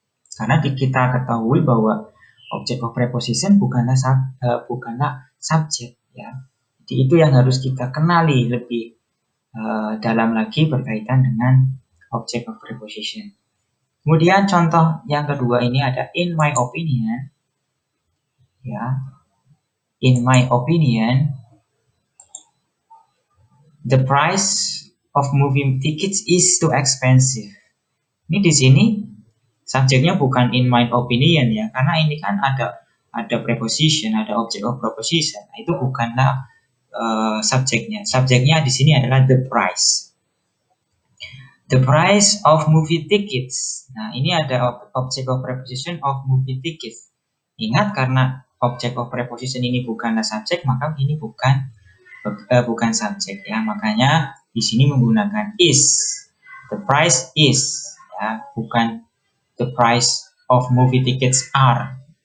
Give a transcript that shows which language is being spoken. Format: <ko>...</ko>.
<id>Karena kita ketahui bahwa object of preposition bukanlah subjek ya. Jadi itu yang harus kita kenali lebih dalam lagi berkaitan dengan object of preposition. Kemudian contoh yang kedua ini ada in my opinion. Ya.</id> <en>In my opinion, the price of movie tickets is too expensive.</en> <id>Ini di sini subjeknya bukan in my opinion ya, karena ini kan ada preposition, ada object of preposition. Nah, itu bukanlah subjeknya. Subjeknya di sini adalah the price.</id> <en>The price of movie tickets.</en> <id>Nah, ini ada object of preposition of movie tickets. Ingat, karena object of preposition ini bukanlah subjek, maka ini bukan subjek ya. Makanya di sini menggunakan is.</id> <en>The price is ya,</en> <id>bukan</id> <en>the price of movie tickets are.</en>